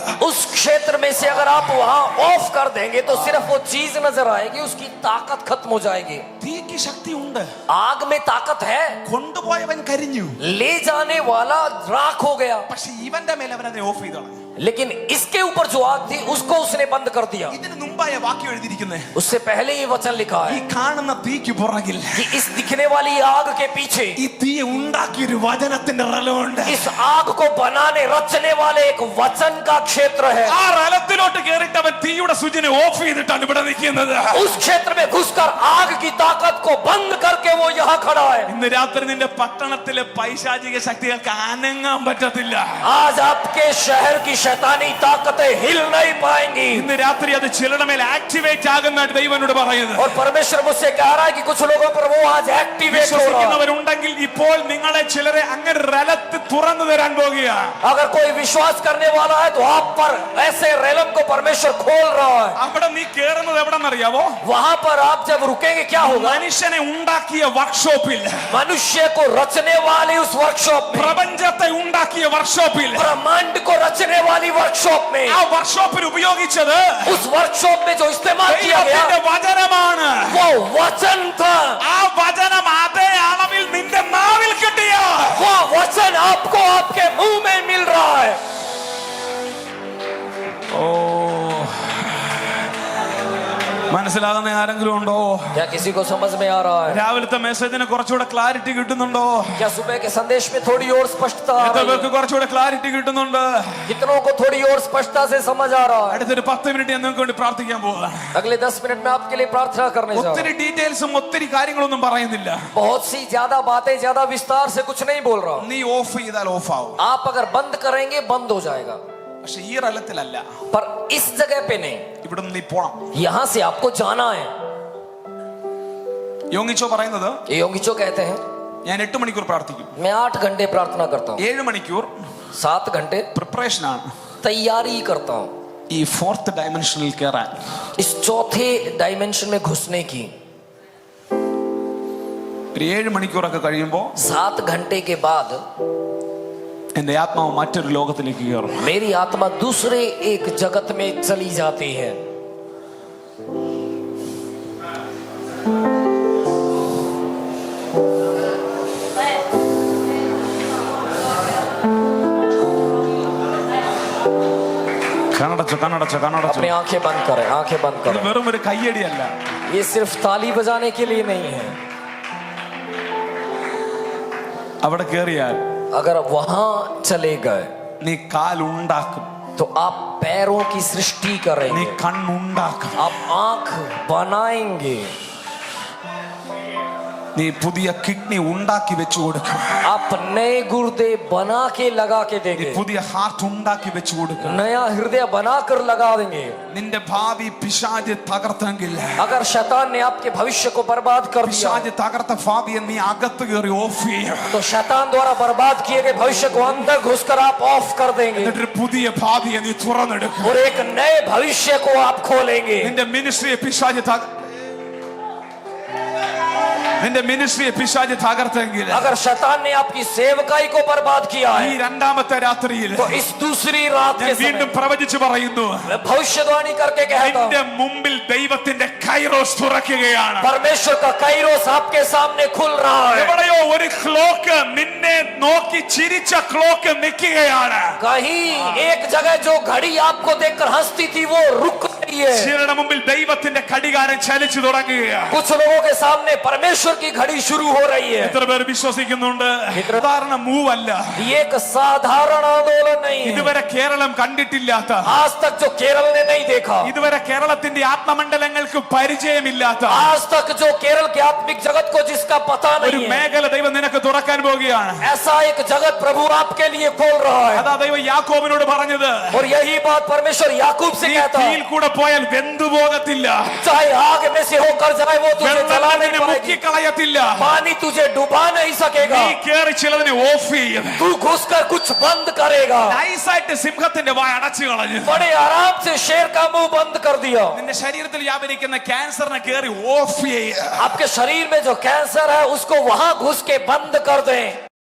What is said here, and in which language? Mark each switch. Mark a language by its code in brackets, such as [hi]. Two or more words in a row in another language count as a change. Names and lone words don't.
[hi] उस क्षेत्र में से अगर आप वहां ऑफ कर देंगे तो सिर्फ वो चीज नजर आएगी, उसकी ताकत खत्म हो जाएगी. [ml] തീക്ക് ശക്തി ഉണ്ട്. [hi] आग में ताकत है, [ml] കൊണ്ടുപോയവൻ കരിഞ്ഞു. [hi] ले जाने वाला राख हो गया, [ml] പക്ഷെ ഇവന്റെ മേലെ അവനെ ഓഫ് ചെയ്തോളാം. [hi] लेकिन इसके ऊपर जो आग थी उसको उसने बंद कर दिया. [ml] ഇതിന് മുമ്പായ വാക്യം എഴുതിയിരിക്കുന്നേ, [hi] उससे पहले ये वचन लिखा [ml] ഈ [hi] है [ml] കാണുന്ന തീക്ക് പുറകിൽ [hi] कि इस दिखने वाली आग के पीछे [ml] ഈ തീ ഉണ്ടാക്കിയൊരു വചനത്തിന്റെ റലമുണ്ട്. [hi] इस आग को बनाने रचने वाले एक वचन का क्षेत्र है. [ml] ആ റലത്തിലോട്ട് കേറിയിട്ട് അവൻ തീയുടെ സ്വിച്ചിനെ ഓഫ് ചെയ്തിട്ടാണ് ഇവിടെ നിൽക്കുന്നത്. [hi] उस क्षेत्र में घुसकर आग की ताकत को बंद करके वो यहाँ खड़ा है. [ml] ഇന്ന് രാത്രി നിന്റെ പട്ടണത്തിലെ പൈശാചിക ശക്തികൾക്ക് അനങ്ങാൻ പറ്റത്തില്ല. [hi] आज आपके शहर की शैतानी ताकतें हिल नहीं पाएंगी. [ml] ഇന്ന് രാത്രി അത് ചിലരുടെ മേൽ ആക്ടിവേറ്റ് ആകുന്നതായിട്ട് ദൈവനോട് പറയുന്നത്. [hi] और परमेश्वर मुझसे कह रहा है कि कुछ लोगों पर वो आज एक्टिवेट हो रहा है. [ml] വിശ്വസിക്കുന്നവരുണ്ടെങ്കിൽ ഇപ്പോൾ നിങ്ങളെ ചിലരെ അങ്ങനെ റലത്ത് തുറന്നു തരാൻ പോകുക. [hi] अगर कोई विश्वास करने वाला है तो आप पर ऐसे रेलम को परमेश्वर खोल रहा है. [ml] അവിടെ നീ കേറുന്നത് എവിടെന്നറിയാവോ? [hi] वहां पर आप जब रुकेंगे क्या होगा? [ml] മനുഷ്യനെ ഉണ്ടാക്കിയ വർക്ക്ഷോപ്പിൽ, [hi] मनुष्य को रचने वाले उस वर्कशॉप में, [ml] പ്രപഞ്ചത്തെ ഉണ്ടാക്കിയ വർക്ക്ഷോപ്പിൽ, [hi] ब्रह्मांड को रचने वाली वर्कशॉप में, [ml] ആ വർക്ക്ഷോപ്പിൽ ഉപയോഗിച്ചത് [hi] उस वर्कशॉप में जो इस्तेमाल किया गया [ml] ദൈവത്തിന്റെ വചനമാണ്. [hi] वो वचन था. [ml] ആ വചനം അതേ അളവിൽ നിന്റെ നാവിൽ കിട്ടിയ [hi] वो वचन आपको आपके मुंह में मिल रहा है. [ml] മനസ്സിലാകുന്ന ആരെങ്കിലും ഉണ്ടോ? [hi] क्या किसी को समझ में आ रहा है? [ml] രാവിലത്തെ മെസ്സേജിന് കുറച്ചുകൂടെ ക്ലാരിറ്റി കിട്ടുന്നുണ്ടോ? [hi] क्या सुबह के संदेश में थोड़ी और स्पष्टता आ [ml] എത്ര [hi] रही [ml] പേർക്ക് [hi] है? [ml] കുറച്ചുകൂടെ ക്ലാരിറ്റി കിട്ടുന്നുണ്ട്? [hi] कितनों को थोड़ी और स्पष्टता से समझ आ रहा है? [ml] അടുത്തൊരു 10 മിനിറ്റ് ഞാൻ നിങ്ങൾക്ക് വേണ്ടി പ്രാർത്ഥിക്കാൻ പോവാ. [hi] अगले 10 मिनट में आपके लिए प्रार्थना करने जा रहा [ml] ഒത്തിരി ഡീറ്റെയിൽസും ഒത്തിരി കാര്യങ്ങളൊന്നും പറയുന്നില്ല. [hi] हूं. बहुत सी ज्यादा बातें ज्यादा विस्तार से कुछ नहीं बोल रहा हूं. [ml] നീ ഓഫ് ചെയ്താൽ ഓഫ് ആവും. [hi] आप अगर बंद करेंगे बंद हो जाएगा, [ml] പക്ഷെ ഈ റലത്തിലല്ല. [hi] पर इस जगह पे नहीं. [ml] ഇവിടെ നിന്ന് നീ പോണം. [hi] यहाँ से आपको जाना है. [ml] യോങ്ങിച്ചോ പറയുന്നത്, [hi] योंगिचो कहते हैं [ml] ഞാൻ 8 മണിക്കൂർ പ്രാർത്ഥിക്കും, [hi] मैं 8 घंटे प्रार्थना करता हूँ, [ml] 7 മണിക്കൂർ [hi] 7 घंटे [ml] പ്രിപ്പറേഷൻ ആണ് [hi] तैयारी करता हूँ [ml] ഈ 4th ഡയമെൻഷനിൽ കയറാൻ. [hi] इस चौथे डायमेंशन में घुसने की. [ml] ഒരു 7 മണിക്കൂറൊക്കെ കഴിയുമ്പോൾ [hi] 7 घंटे के बाद [ml] എന്റെ ആത്മാവ് മറ്റൊരു ലോകത്തിലേക്ക് കയറും. [hi] मेरी आत्मा दूसरे एक जगत में चली जाती है. [ml] കണ്ണടച്ചോ, കണ്ണടച്ചോ, കണ്ണടച്ചോ. [hi] अपनी आंखें बंद करें, आंखें बंद [ml] ഇത് [hi] करें. [ml] വെറും ഒരു കയ്യടിയല്ല. [hi] ये सिर्फ ताली बजाने के लिए नहीं है. [ml] അവിടെ കയറിയാൽ [hi] अगर वहां चले गए [ml] നീ കാലുണ്ടാക്കും, [hi] तो आप पैरों की सृष्टि [ml] നീ [hi] करेंगे, [ml] കണ്ണുണ്ടാക്കും, [hi] आप आंख बनाएंगे, [ml] നീ പുതിയ കിഡ്നി ഉണ്ടാക്കി വെച്ചു കൊടുക്കും, [hi] आप नए गुर्दे बना के लगा के [ml] നീ [hi] देंगे, [ml] പുതിയ ഹാർട്ട് ഉണ്ടാക്കി വെച്ചു കൊടുക്കും. [hi] नया हृदय बनाकर लगा देंगे. [ml] നിന്റെ ഭാവി പിശാച് തകർത്തെങ്കിൽ, [hi] अगर शैतान ने आपके भविष्य को बर्बाद कर दिया [ml] പിശാച് തകർത്ത ഭാവിയെ നീ അകത്ത് കയറി ഓഫ് ചെയ്യും. [hi] तो शैतान द्वारा बर्बाद किए गए भविष्य को अंदर घुसकर आप ऑफ कर देंगे [ml] എന്നിട്ടൊരു പുതിയ ഭാവിയെ നീ തുറന്നെടുക്കും. [hi] और एक नए भविष्य को आप खोलेंगे. [ml] നിന്റെ മിനിസ്ട്രിയെ പിശാച് നിന്റെ മിനിസ്ട്രിയെ പിശാച് തകർത്തെങ്കിൽ, [hi] अगर शैतान ने आपकी सेवकाई को बर्बाद किया [ml] ഈ [hi] है [ml] രണ്ടാമത്തെ രാത്രിയിൽ [hi] तो इस दूसरी रात [ml] ഞാൻ [hi] के [ml] വീണ്ടും [hi] समय [ml] പ്രവചിച്ചു പറയുന്നു, [hi] मैं भविष्यवाणी करके कहता [ml] നിന്റെ [hi] हूं [ml] മുമ്പിൽ ദൈവത്തിന്റെ കൈറോസ് തുറക്കുകയാണ്. [hi] परमेश्वर का काइरोस आपके सामने खुल रहा है. [ml] എവിടെയോ ഒരു ക്ലോക്ക് നിന്നെ നോക്കി ചിരിച്ച ക്ലോക്ക് നിൽക്കുകയാണ്. [hi] कहीं एक जगह जो घड़ी आपको देखकर हंसती थी वो रुक रही है. [ml] ചിലരുടെ മുമ്പിൽ ദൈവത്തിന്റെ ഘടികാരം ചലിച്ചു തുടങ്ങുകയാണ്. [hi] कुछ लोगों के सामने परमेश्वर की घड़ी शुरू हो रही है. [ml] എത്ര പേർ വിശ്വസിക്കുന്നുണ്ട്? സാധാരണ മൂവ് അല്ല, [hi] ये एक साधारण आंदोलन नहीं है. [ml] ഇതുവരെ കേരളം കണ്ടിട്ടില്ലാത്ത, [hi] आज तक जो केरल ने नहीं देखा, [ml] ഇതുവരെ കേരളത്തിന്റെ ആത്മമണ്ഡലങ്ങൾക്ക് പരിചയമില്ലാത്ത [hi] आज तक जो केरल के आत्मिक जगत को जिसका पता [ml] ഒരു [hi] नहीं है, [ml] മേഖല ദൈവം നിനക്ക് തുറക്കാൻ പോവുകയാണ്. [hi] ऐसा एक जगत प्रभु आपके लिए खोल रहा है. [ml] അതാ ദൈവം യാക്കോബിനോട് പറഞ്ഞത്, [hi] और यही बात परमेश्वर याकूब से [ml] നീ [hi] कहता [ml] തീയിൽ [hi] है, [ml] കൂടെ പോയാൽ വെന്തു പോകത്തില്ല, [hi] चाहे आग में से होकर जाए वो तुझे [ml] വെള്ളം [hi] जला नहीं [ml] നിന്നെ [hi] पाएगी, [ml] മുക്കിക്കളയത്തില്ല. [hi] पानी तुझे डुबा नहीं सकेगा, [ml] നീ കേറി ചിലതിനെ ഓഫ് ചെയ്യും. [hi] तू घुसकर कुछ बंद करेगा. [ml] നൈസായിട്ട് സിംഹത്തിന്റെ വായ അടച്ചു കളഞ്ഞു. [hi] बड़े आराम से शेर का मुंह बंद कर दिया. [ml] നിന്റെ ശരീരത്തിൽ വ്യാപരിക്കുന്ന ക്യാൻസറിനെ കേറി ഓഫ് ചെയ്യുക. [hi] आपके शरीर में जो कैंसर है उसको वहां घुस के बंद कर दें.